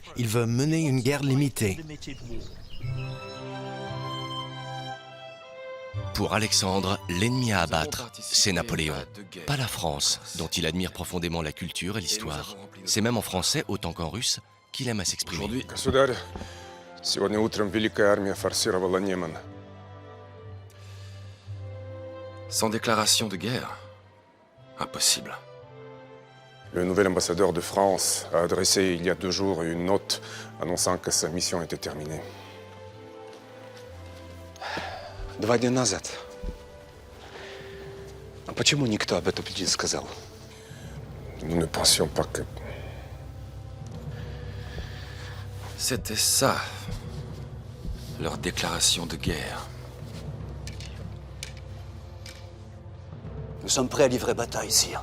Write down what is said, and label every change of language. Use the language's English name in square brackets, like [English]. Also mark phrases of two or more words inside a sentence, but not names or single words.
[French] Il veut mener une guerre limitée. Pour Alexandre, l'ennemi à abattre, c'est Napoléon, pas la France, dont il admire profondément la culture et l'histoire. C'est même en français, autant qu'en russe, qu'il aime à s'exprimer. Aujourd'hui, [Russian] государь, сегодня утром великая армия форсировала Неман. [French] Sans déclaration de guerre? Impossible. Le nouvel ambassadeur de France a adressé il y a 2 jours une note annonçant que sa mission était terminée. [Russian] 2 дня назад. А почему никто об этом не сказал? [French] Nous ne pensions pas que... C'était ça, leur déclaration de guerre. Nous sommes prêts à livrer bataille, sire.